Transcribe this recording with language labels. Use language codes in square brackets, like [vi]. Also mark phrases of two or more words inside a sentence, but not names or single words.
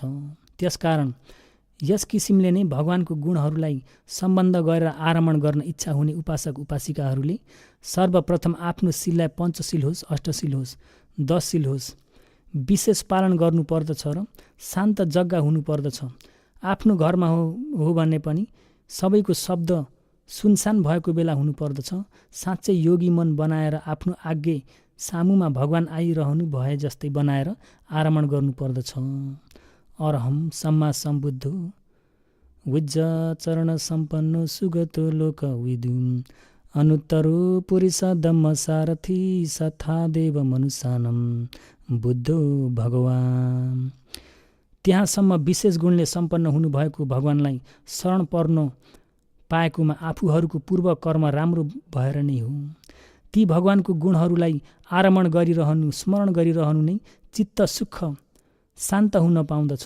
[ne] त्यसकारण यस किसिमले नै भगवानको गुणहरूलाई सम्बन्ध गरेर आरमण गर्न इच्छा हुने उपासक उपासिकाहरूले सर्वप्रथम आफ्नो शीललाई पञ्चशील होस्, अष्टशील होस्, दसशील होस्, विशेष पालन गर्नुपर्दछ र शान्त जग्गा हुनुपर्दछ। आफ्नो घरमा हो भने पनि सबैको शब्द सुनसान भएको बेला हुनुपर्दछ। साँच्चै योगी मन बनाएर आफ्नो आज्ञा सामुमा भगवान आइरहनु भए जस्तै बनाएर आरमण गर्नुपर्दछ। [pi] अरहम सम्मा सम्बुद्धो विज्ज चरण सम्पन्नो सुगतो लोकविदु अनुत्तरो पुरुष धम्म सारथी सथा देव मनुष्यानम बुद्धो भगवान। [ne] त्यहाँसम्म विशेष गुणले सम्पन्न हुनुभएको भगवानलाई शरण पर्नु पाएकोमा आफूहरूको पूर्व कर्म राम्रो भएर नै हो। ती भगवानको गुणहरूलाई आरमण गरिरहनु, स्मरण गरिरहनु नै चित्त सुख शान्त हुन पाउँदछ।